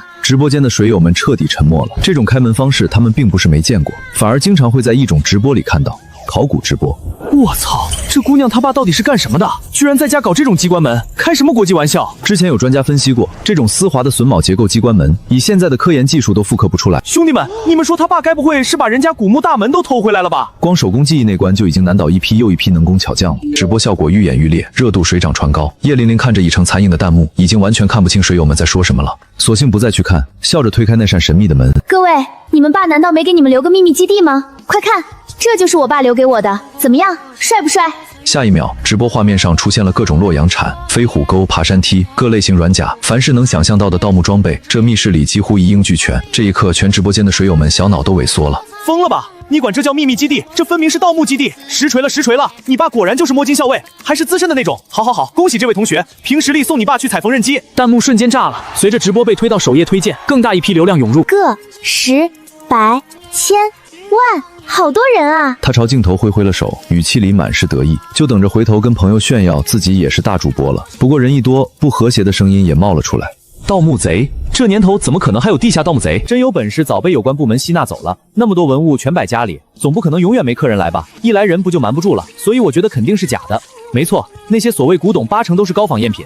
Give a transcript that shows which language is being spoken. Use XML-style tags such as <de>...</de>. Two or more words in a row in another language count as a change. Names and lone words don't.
<zh>直播間的水友們徹底沉默了。這種開門方式，他們並不是沒見過，反而經常會在一種直播裡看到。考古直播，我操！這姑娘她爸到底是幹什麼的？居然在家搞這種機關門，開什麼國際玩笑？之前有專家分析過，這種絲滑的榫卯結構機關門，以現在的科研技術都復刻不出來。兄弟們，你們說他爸該不會是把人家古墓大門都偷回來了吧？光手工技藝那關就已經難倒一批又一批能工巧匠了。直播效果愈演愈烈，熱度水漲船高。葉玲玲看着已成殘影的彈幕，已經完全看不清水友們在說什麼了，索性不再去看，笑着推開那扇神秘的門。各位，你們爸難道沒給你們留個秘密基地嗎？快看！這就是我爸留給我的，怎麼樣，帥不帥？下一秒，直播畫面上出現了各種洛陽鏟、飛虎鈎、爬山梯、各類型軟甲，凡是能想象到的盜墓裝備，這密室裡幾乎一應俱全。這一刻，全直播間的水友們小腦都萎縮了。瘋了吧？你管這叫秘密基地？這分明是盜墓基地！實錘了，實錘了！你爸果然就是摸金校尉，還是資深的那種。好，恭喜這位同學，憑實力送你爸去踩縫紉機。彈幕瞬間炸了，隨着直播被推到首頁推薦，更大一批流量湧入。個、十、百、千、萬。好多人啊！他朝鏡頭揮了手，語氣裡滿是得意，就等着回頭跟朋友炫耀自己也是大主播了。不過人一多，不和諧的聲音也冒了出來。盜墓賊，這年頭怎麼可能還有地下盜墓賊？真有本事早被有關部門吸納走了。那麼多文物全擺家裡，總不可能永遠沒客人來吧？一來人不就瞞不住了？所以我覺得肯定是假的。沒錯，那些所謂古董80%都是高仿贗品。</zh>